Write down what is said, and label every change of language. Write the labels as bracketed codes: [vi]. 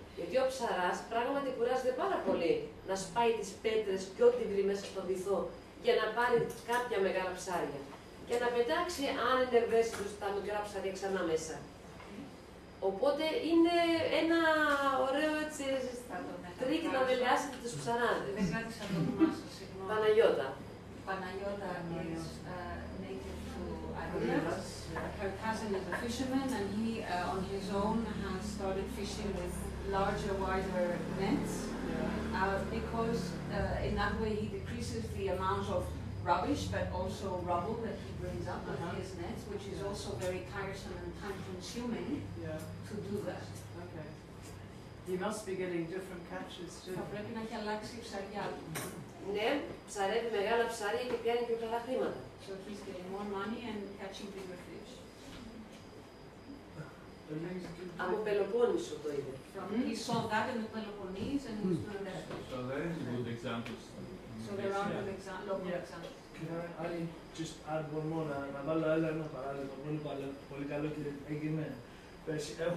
[el] Γιατί ο ψαράς πράγματι κουράζεται πάρα πολύ να σπάει τις πέτρες και ό,τι βρει μέσα στο βυθό για να πάρει κάποια μεγάλα ψάρια. Και να πετάξει, αν είναι ευαίσθητος, τα μικρά ψάρια ξανά μέσα. Οπότε είναι ένα ωραίο έτσι τρίκ να δελεάσετε τους ψαράδες. Δεν κράτησα το όνομά σας, συγγνώμη. Παναγιώτα. [en] Παναγιώτα is native to Arila. Her cousin is a fisherman and he, on his own, has started fishing with larger, wider nets because because in that way he decreases the amount of rubbish, but also rubble that he brings up with his nets, which is also very tiresome and time-consuming to do that. Okay. He must be getting different catches too. [el] Θα πρέπει να έχει αλλάξει η ψαριά του. Ναι, ψαρεύει μεγάλα ψάρια και πιάνει πιο καλά χρήματα. [en] So he's getting more money and catching bigger fish. [el] Από Πελοπόννησο το είδε. [en] He saw that in the Peloponnese and he was doing that. So there is good examples. So there are good local examples. I just add one more, [el] να βάλω ένα παράδειγμα πολύ καλό και έγινε πέρσι.